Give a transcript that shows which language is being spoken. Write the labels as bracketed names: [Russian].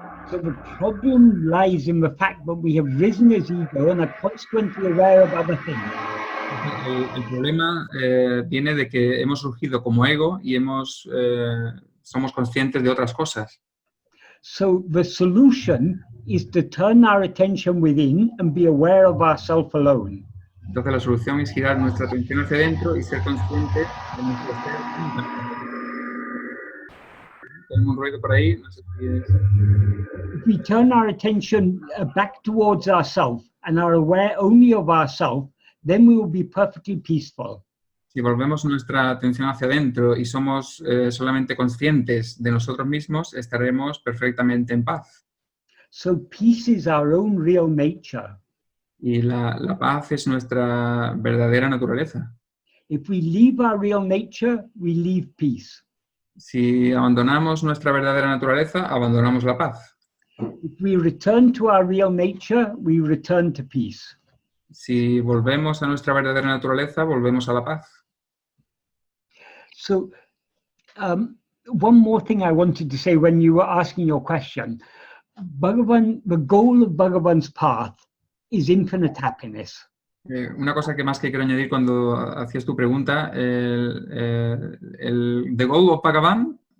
[English] So the problem lies in the fact that we have risen as ego and are consequently aware of other things. [Spanish] El problema viene de que hemos surgido como ego y somos conscientes de otras cosas. [English] So the solution is to turn our attention within and be aware of ourselves alone. [Spanish] Entonces la solución es girar nuestra atención hacia adentro y ser conscientes de nuestro ser. Tenemos un ruido por ahí, no sé si es... [English] If we turn our attention back towards ourselves and are aware only of ourselves, then we will be perfectly peaceful. [Spanish] Si volvemos nuestra atención hacia adentro y somos solamente conscientes de nosotros mismos, estaremos perfectamente en paz. [English] So peace is our own real nature. [Spanish] Y la paz es nuestra verdadera naturaleza. [English] If we leave our real nature, we leave peace. [Spanish] Si abandonamos nuestra verdadera naturaleza, abandonamos la paz. [English] If we return to our real nature, we return to peace. [Spanish] Si volvemos a nuestra verdadera naturaleza, volvemos a la paz. [English] So, one more thing I wanted to say when you were asking your question. The goal of Bhagavan's path is infinite happiness. [Spanish] Una cosa que más que quiero añadir cuando hacías tu pregunta, [English] the goal of Bhagavan.